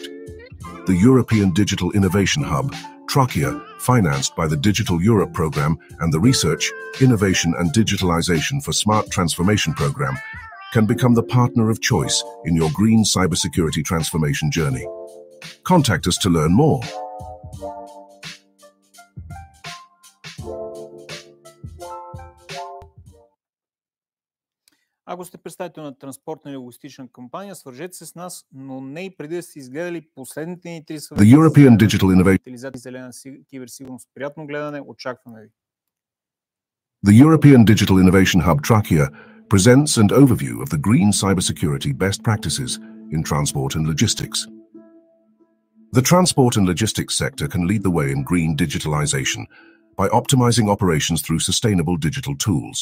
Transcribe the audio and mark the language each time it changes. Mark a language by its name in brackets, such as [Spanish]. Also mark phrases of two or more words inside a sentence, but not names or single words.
[English] The European Digital Innovation Hub, Trachea, financed by the Digital Europe Programme and the Research, Innovation and Digitalization for Smart Transformation Programme, can become the partner of choice in your green cybersecurity transformation journey. Contact us to learn more. [Bulgarian] Ако сте представител на транспортна или логистична компания, свържете се с нас, но не и преди да сте изгледали последните ни 3 съвета. [English] The European Digital Innovation [Bulgarian] Зелена киберсигурност. Приятно гледане, очакваме ви. [English] The European Digital Innovation Hub Trachea presents an overview of the green cybersecurity best practices in transport and logistics. The transport and logistics sector can lead the way in green digitalization by optimizing operations through sustainable digital tools.